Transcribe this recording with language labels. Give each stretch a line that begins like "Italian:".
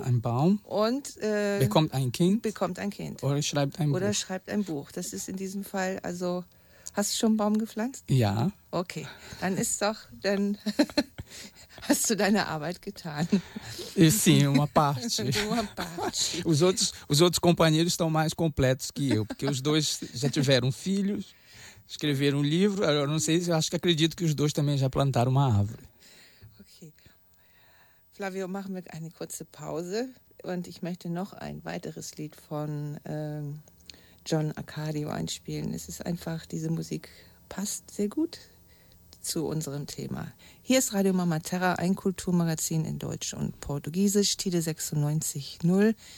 German: Ein Baum. Und bekommt ein Kind. Bekommt ein Kind. Oder schreibt ein Buch. Oder schreibt ein Buch. Das ist in diesem Fall also... Hast du schon einen Baum gepflanzt? Ja. Okay, dann ist doch, dann hast du deine Arbeit getan.
Portuguese: Sim, uma parte. Uma parte. Os outros companheiros estão mais completos que eu, porque os dois já tiveram filhos, escreveram um livro, eu não sei, eu acho que acredito que os dois também já plantaram uma árvore.
German: Okay. Flavio, machen wir eine kurze Pause und ich möchte noch ein weiteres Lied von... John Accardio einspielen. Es ist einfach, diese Musik passt sehr gut zu unserem Thema. Hier ist Radio Mama Terra, ein Kulturmagazin in Deutsch und Portugiesisch, Tide 96.0.